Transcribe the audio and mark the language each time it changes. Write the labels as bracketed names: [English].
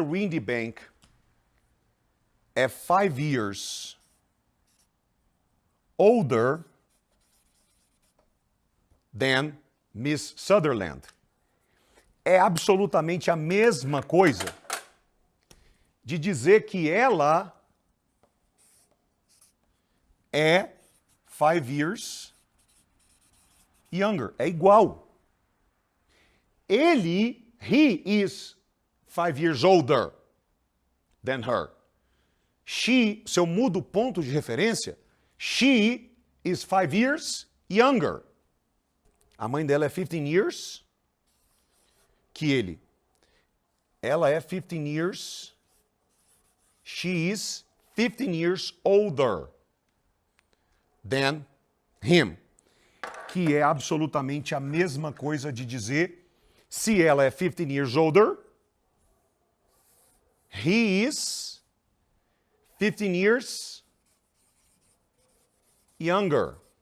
[Portuguese] Windy Bank é [English] 5 years older than Miss Sutherland, [Portuguese] é absolutamente a mesma coisa de dizer que ela é [English] 5 years younger. [Portuguese] É igual. [English] He is 5 years older than her. [Portuguese] She, se eu mudo o ponto de referência, [English] she is 5 years younger. [Portuguese] A mãe dela é 15 years que ele. Ela é 15 years. [English] She is 15 years older than him. [Portuguese] Que é absolutamente a mesma coisa de dizer, se ela é [English] 15 years older, he is 15 years younger.